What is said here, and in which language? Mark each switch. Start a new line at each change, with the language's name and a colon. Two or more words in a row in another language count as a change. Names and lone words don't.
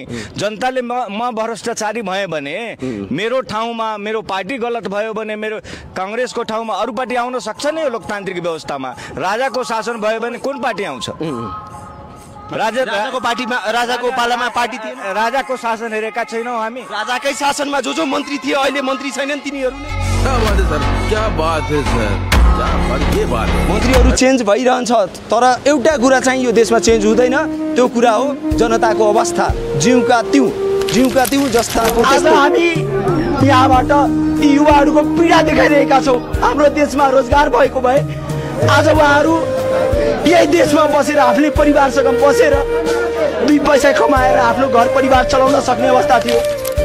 Nepali: जनताले म भ्रष्टाचारी भएँ भने मेरो ठाउँमा मेरो पार्टी गलत भयो भने मेरो काङ्ग्रेसको ठाउँमा अरू पार्टी आउन सक्छ नि। यो लोकतान्त्रिक व्यवस्थामा राजाको शासन भयो भने कुन पार्टी आउँछ? राजाको पार्टीमा, राजाको पालामा पार्टी थिएन, राजाको शासन हेरेका छैनौँ हामी। राजाकै शासनमा जो मन्त्री थिए अहिले मन्त्री छैनन् तिनीहरू नै।
Hindi: क्या बात है सर,
Nepali: मन्त्रीहरू चेन्ज भइरहन्छ, तर एउटा कुरा चाहिँ यो देशमा चेन्ज हुँदैन, त्यो कुरा हो जनताको अवस्था। जिउका तिउ जस्ताको। आज हामी यहाँबाट ती युवाहरूको पीडा देखाइरहेका छौँ। हाम्रो देशमा रोजगार भएको भए आज उहाँहरू यही देशमा बसेर आफ्नै परिवारसँग बसेर 2 पैसा कमाएर आफ्नो घर परिवार चलाउन सक्ने अवस्था थियो।